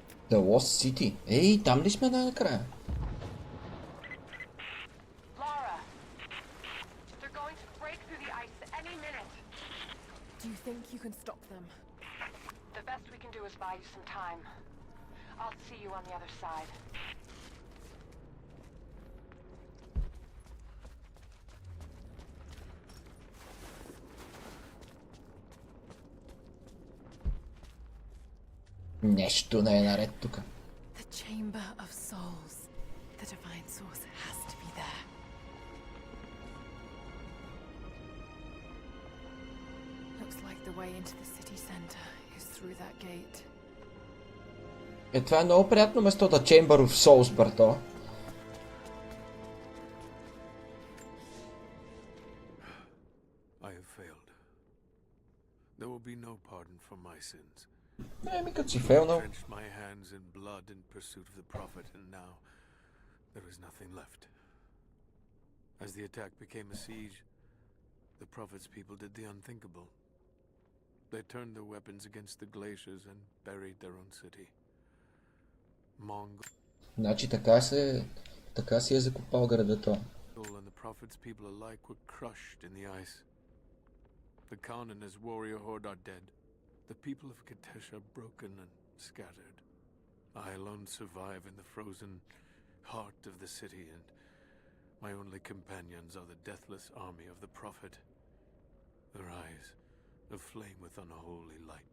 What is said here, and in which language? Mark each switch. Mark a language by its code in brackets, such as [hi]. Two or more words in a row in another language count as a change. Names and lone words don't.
[en] The Lost City. [bg] Ей, там ли сме накрая? [en] Lara! They're going to break through the ice any minute. Do you think you can stop them? The best we can do is buy you some time. I'll see you on the other side. [bg] Нещо не е наред тука. [en] The Chamber of Souls. The divine source has to be there. Looks like the way into the city center is through that gate. [bg] Това е много приятно место, да Chamber of Souls, брато. [en] I have failed. There will be no pardon for my sins. [bg] Еми, като си фейлнал. [en] Drenched my hands in blood in pursuit of the Prophet, and now there is nothing left. As the attack became a siege, the Prophet's people did the unthinkable. They turned their weapons against the glaciers and buried their own city. Mongol [bg] Значи така си е закопал града то. [en] and the Prophet's people alike were crushed in the ice. The Khan and his warrior horde are dead. The people of Kitesh are broken and scattered. I alone survive in the frozen heart of the city, and my only companions are the deathless army of the Prophet, their eyes aflame with unholy light.